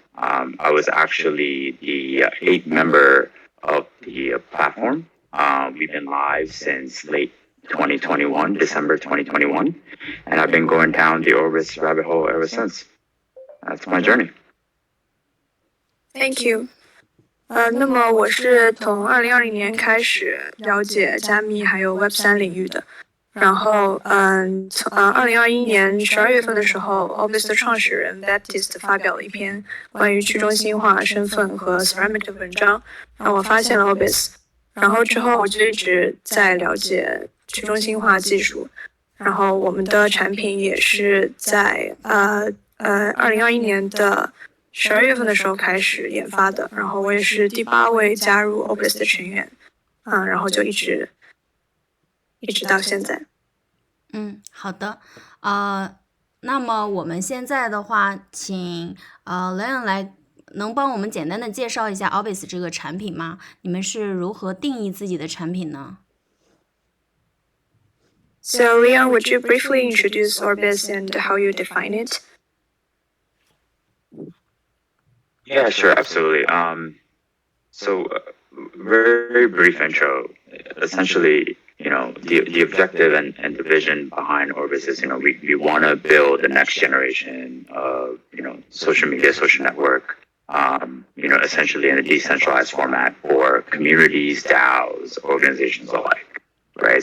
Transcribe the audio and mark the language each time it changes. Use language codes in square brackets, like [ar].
[en] I was actually the 8th member of the platform. We've been live since late 2021, December 2021, and I've been going down the Orbis rabbit hole ever since. That's my journey. Thank you. [zh] 那么我是从2020年开始了解加密还有 Web3 领域的。然后，从2021年12月份的时候 ，Orbis 的创始人 Baptiste 发表了一篇关于去中心化身份和 Ceramic 的文章，让我发现了 Orbis。然后之后我就一直在了解去中心化技术，然后我们的产品也是在2021年的12月份的时候开始研发的。然后我也是第8位加入 Orbis 的成员，然后就一直到现在。好的，那么我们现在的话，请Leon 来，能帮我们简单的介绍一下 Orbis 这个产品吗？你们是如何定义自己的产品呢？ [en] So Leon, would you briefly introduce Orbis and how you define it? Yeah, sure, absolutely. So very brief intro. Essentially, the objective and the vision behind Orbis is, we want to build the next generation of, social media, social network, essentially in a decentralized format for communities, DAOs, organizations alike, right?